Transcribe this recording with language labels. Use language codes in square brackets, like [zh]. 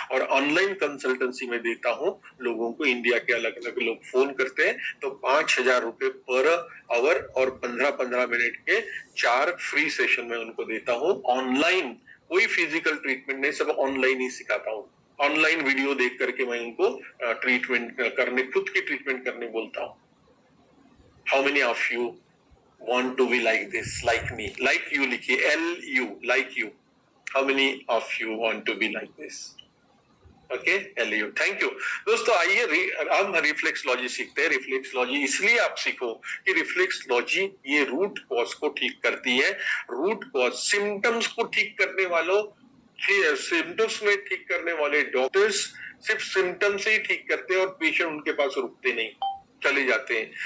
[hi] और online consultancy में देता हूं लोगों को, इंडिया के अलग अलग लोग फोन करते हैं तो 5000 रुपए पर आवर और 15-15 मिनट के 4 फ्री सेशन में उनको देता हूं ऑनलाइन। कोई फिजिकल ट्रीटमेंट नहीं, सब ऑनलाइन ही सिखाता हूं। ऑनलाइन वीडियो देख करके मैं उनको ट्रीटमेंट करने, खुद की ट्रीटमेंट करने बोलता हूं। [en] How many of you want to be like this, like me, like you लिखिए, LU, like you. How many of you want to be like this? Okay, LU. Thank you. [hi] दोस्तों आइए हम रिफ्लेक्सोलॉजी सीखते हैं। Reflexology इसलिए आप सीखो कि रिफ्लेक्सोलॉजी ये रूट कॉज को ठीक करती है। रूट कॉज, सिम्टम्स को ठीक करने वालों, सिम्टम्स में ठीक करने वाले डॉक्टर्स सिर्फ सिम्टम्स से ही ठीक करते हैं और पेशेंट उनके पास रुकते नहीं, चले जाते हैं।